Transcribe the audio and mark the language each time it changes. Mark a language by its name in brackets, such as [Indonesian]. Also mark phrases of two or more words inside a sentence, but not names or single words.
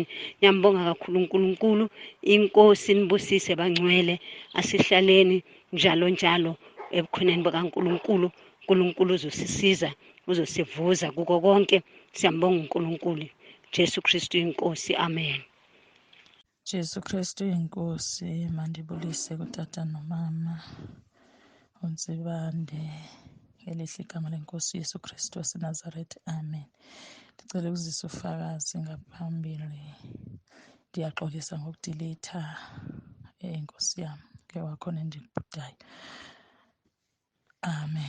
[Zulu] Ngiyambonga kakhulu uNkulunkulu, inkosi nibusise bangcwele, asihlaleni njalo ebukhoneni bakaNkulunkulu. uNkulunkulu uzosisiza, uzosivuza kuko konke. Siyambonga uNkulunkulu, Jesu Kristu inkosi, amen. [Xhosa] Jesu Kristu inkosi, mandibulise kutata nomama uNsibande, ngelihle igama lenkosi Yesu Kristu waseNazaretha, amen. Ndicela ukuzisa ufakazi ngaphambili. Ndiyaxolisa ngokudilitha inkosi yami, ke wakhona endibhudayo, amen.